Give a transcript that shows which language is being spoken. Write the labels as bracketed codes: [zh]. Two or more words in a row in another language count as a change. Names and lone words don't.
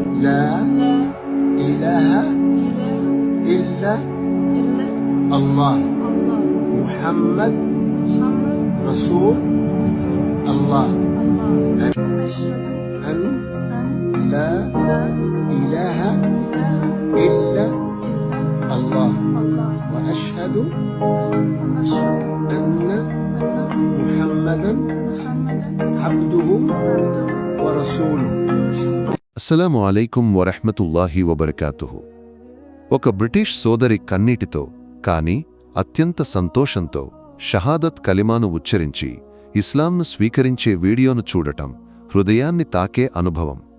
[ar] لا إله إلا الله محمد رسول الله أن لا إله إلا الله وأشهد أن محمدا عبده ورسوله. السلام عليكم ورحمة الله وبركاته. [te] ఒక బ్రిటిష్ సోదరి కన్నీటితో కాని అత్యంత సంతోషంతో షహాదత్ కలిమాను ఉచ్చరించి ఇస్లాంను స్వీకరించే వీడియోను చూడటం హృదయాన్ని తాకే అనుభవం.